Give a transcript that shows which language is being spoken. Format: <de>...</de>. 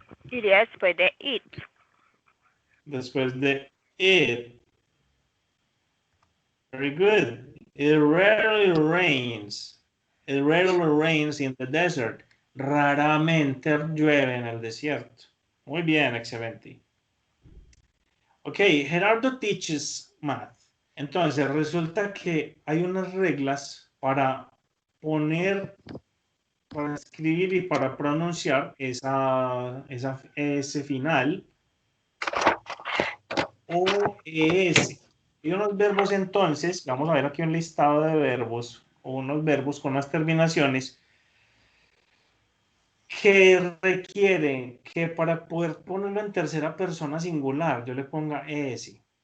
<es>Iría después de it. Después de it.</es> <en>Very good. It rarely rains. It rarely rains in the desert.</en> <es>Raramente llueve en el desierto. Muy bien, excelente.</es> <en>Ok, Gerardo teaches math.</en> <es>Entonces, resulta que hay unas reglas para poner, para escribir y para pronunciar ese final o es. Y unos verbos entonces, vamos a ver aquí un listado de verbos o unos verbos con las terminaciones que requieren que para poder ponerlo en tercera persona singular yo le ponga es.</es>